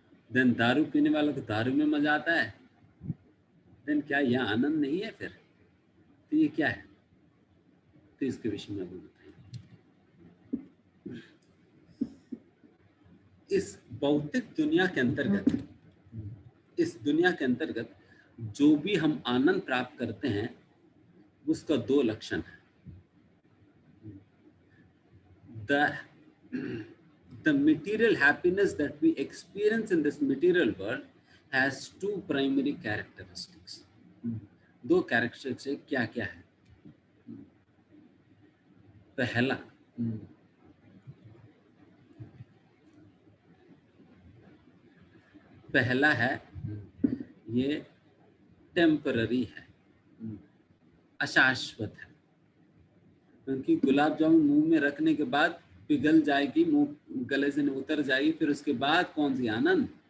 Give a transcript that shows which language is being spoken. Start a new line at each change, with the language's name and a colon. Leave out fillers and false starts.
Hindi: Then दारू पीने वालों को दारू में मजा आता है, देन क्या यह आनंद नहीं है फिर? तो ये क्या है? तो इसके विषय में अभी बताएंगे। इस भौतिक दुनिया के अंतर्गत, इस दुनिया के अंतर्गत जो भी हम आनंद प्राप्त करते हैं उसका दो लक्षण है।
English: The material happiness that we experience in this material world has two primary characteristics.
Hindi: दो कैरेक्टरिस्टिक्स क्या क्या है? पहला है ये टेम्पररी है, अशाश्वत है, क्योंकि गुलाब जामुन मुंह में रखने के बाद पिघल जाएगी, मुंह गले से उतर जाएगी, फिर उसके बाद कौन सी आनंद?